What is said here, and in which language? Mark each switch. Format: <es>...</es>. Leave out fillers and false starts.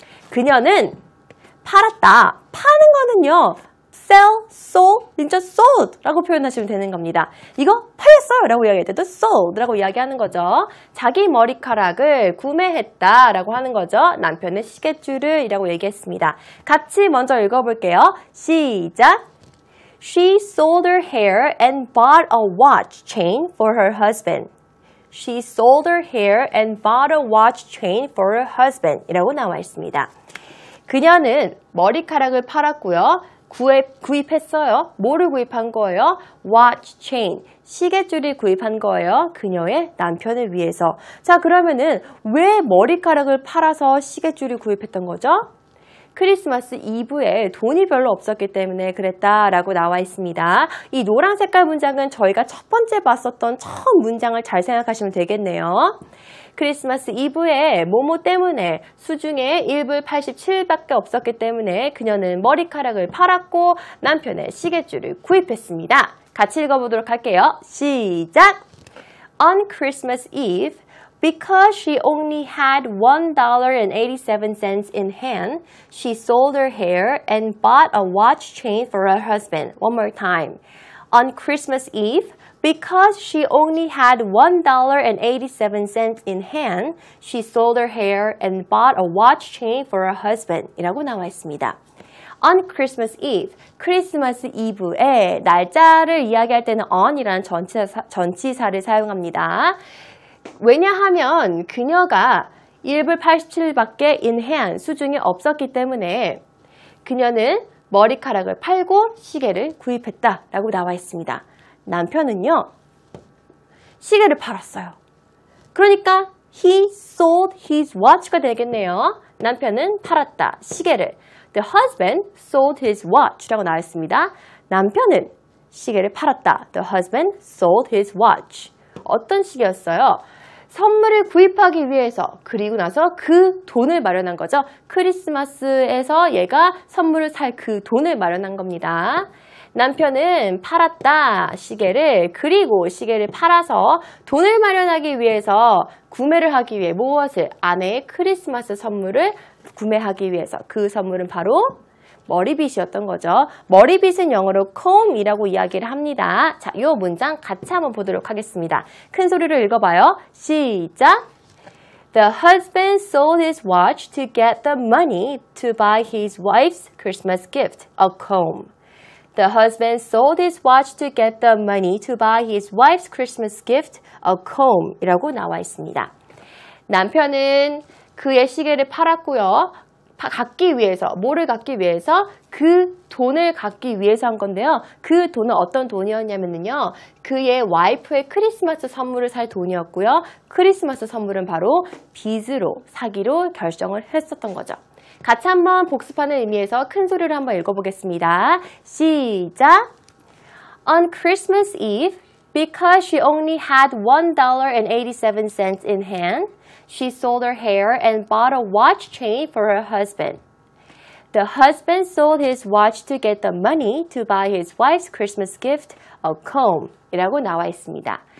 <ko>그녀는 팔았다. 파는 거는요, sell, sold, 진짜 sold 라고 표현하시면 되는 겁니다. 이거 팔렸어요 라고 이야기할 때도 sold 라고 이야기하는 거죠. 자기 머리카락을 구매했다 라고 하는 거죠. 남편의 시계줄을 이라고 얘기했습니다. 같이 먼저 읽어볼게요. 시작!</ko> <en>She sold her hair and bought a watch chain for her husband. She sold her hair and bought a watch chain for her husband</en> <ko>이라고 나와 있습니다. 그녀는 머리카락을 팔았고요. 구입했어요. 뭐를 구입한 거예요? Watch chain, 시계줄을 구입한 거예요. 그녀의 남편을 위해서. 자, 그러면은 왜 머리카락을 팔아서 시계줄을 구입했던 거죠? 크리스마스 이브에 돈이 별로 없었기 때문에 그랬다라고 나와 있습니다. 이 노란 색깔 문장은 저희가 첫 번째 봤었던 처음 문장을 잘 생각하시면 되겠네요. 크리스마스 이브에 뭐뭐 때문에 수중에 1불 87밖에 없었기 때문에 그녀는 머리카락을 팔았고 남편의 시계줄을 구입했습니다. 같이 읽어보도록 할게요. 시작!</ko> <en>On Christmas Eve, because she only had $1.87 in hand, she sold her hair and bought a watch chain for her husband. One more time. On Christmas Eve, because she only had $1.87 in hand, she sold her hair and bought a watch chain for her husband.</en> <ko>이라고 나와 있습니다.</ko> <en>On Christmas Eve,</en> <ko>크리스마스 이브에 날짜를 이야기할 때는 on이라는 전치사를 사용합니다. 왜냐하면 그녀가 1불 87밖에</ko> <en>in hand,</en> <ko>수중에 없었기 때문에 그녀는 머리카락을 팔고 시계를 구입했다라고 나와 있습니다. 남편은요, 시계를 팔았어요. 그러니까</ko> <en>he sold his watch가 되겠네요.</en> <ko>남편은 팔았다, 시계를.</ko> <en>The husband sold his watch라고</en> <ko>나와 있습니다. 남편은 시계를 팔았다.</ko> <en>The husband sold his watch.</en> <ko>어떤 시계였어요? 선물을 구입하기 위해서, 그리고 나서 그 돈을 마련한 거죠. 크리스마스에서 얘가 선물을 살 그 돈을 마련한 겁니다. 남편은 팔았다, 시계를. 그리고 시계를 팔아서 돈을 마련하기 위해서 구매를 하기 위해 무엇을? 아내의 크리스마스 선물을 구매하기 위해서. 그 선물은 바로 머리빗이었던 거죠. 머리빗은 영어로 comb이라고 이야기를 합니다. 자, 이 문장 같이 한번 보도록 하겠습니다. 큰 소리로 읽어봐요. 시작!</ko> <en>The husband sold his watch to get the money to buy his wife's Christmas gift, a comb. The husband sold his watch to get the money to buy his wife's Christmas gift, a comb</en> <ko>이라고 나와 있습니다. 남편은 그의 시계를 팔았고요. 갖기 위해서, 뭐를 갖기 위해서? 그 돈을 갖기 위해서 한 건데요. 그 돈은 어떤 돈이었냐면요. 그의 와이프의 크리스마스 선물을 살 돈이었고요. 크리스마스 선물은 바로 빚으로 사기로 결정을 했었던 거죠. 같이 한번 복습하는 의미에서 큰 소리로 한번 읽어보겠습니다. 시작!</ko> <en>On Christmas Eve, because she only had $1.87 in hand, she sold her hair and bought a watch chain for her husband. The husband sold his watch to get the money to buy his wife's Christmas gift, a comb</en> <ko>이라고 나와 있습니다.</ko>